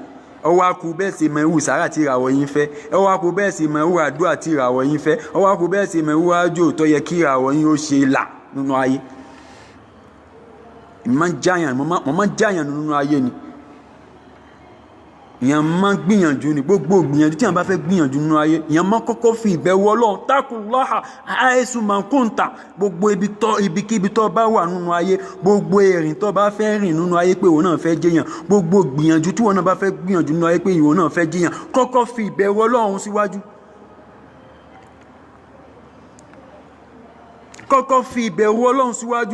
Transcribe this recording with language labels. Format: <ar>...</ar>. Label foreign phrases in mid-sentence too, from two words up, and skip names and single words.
<yo>ọwọ́ akú bẹ́ẹ̀ sì mọ irú sàárà tí ìràwọ̀ yín fẹ́, ọwọ́ akú bẹ́ẹ̀ sì mọ irú àdúrà tí ìràwọ̀ yín fẹ́, ọwọ́ akú bẹ́ẹ̀ sì mọ irú àjò tó yẹ kí ìràwọ̀ yín ó ṣe là nínú ayé. mo máa ń jáyàn nínú ayé ni. ìyẹn máa ń gbìyànjú ni, gbogbo gbìyànjú tí a bá fẹ́ gbìyànjú nínú ayé ìyẹn máa kọ́kọ́ fi ìbẹ̀wò Ọlọ́run</yo> <ar>اتق الله حيثما كنت.</ar> <yo>gbogbo ibikíbi tó bá wà nínú ayé, gbogbo ìrìn tó bá fẹ́ rìn nínú ayé pé ìwọ náà fẹ́ jẹ́yàn, gbogbo gbìyànjú tí ìwọ náà bá fẹ́ gbìyànjú nínú ayé pé ìwọ náà fẹ́ jẹ́yàn, kọ́kọ́ fi ìbẹ̀wò Ọlọ́run síwájú. kọ́kọ́ fi ìbẹ̀rù Ọlọ́run síwájú.</yo>